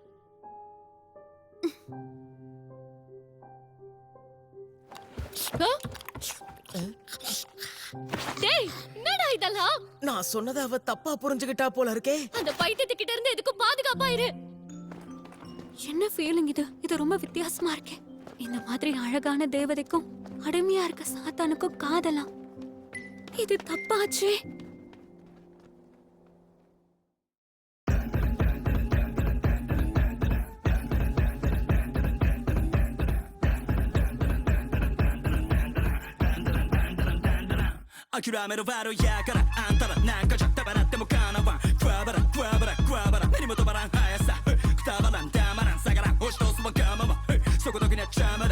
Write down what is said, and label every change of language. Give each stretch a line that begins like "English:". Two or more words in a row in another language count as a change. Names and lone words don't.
Tamil: டேய், என்னடா இதெல்லாம்? நான் சொன்னதை அவ தப்பா புரிஞ்சுகிட்டா போல இருக்கே. அந்த பைத்தியத்துக்கிட்ட இருந்து எதுக்கும் பாதுகாப்பா இரு. என்ன ஃபீலிங் இது? இது ரொம்ப வித்தியாசமா இருக்கே. இந்த மாதிரி அழகான தேவதைக்கும் அடிமையா இருக்க சாத்தானுக்கும் காதலாம். இது தப்பாச்சே.
Japanese: 諦める悪やからあんたらなんかじゃたばなってもかなわんクワバラクワバラクワバラ何も止まらん速さくたばらんたまらん下がらん押し通すわがままそこだけには邪魔だ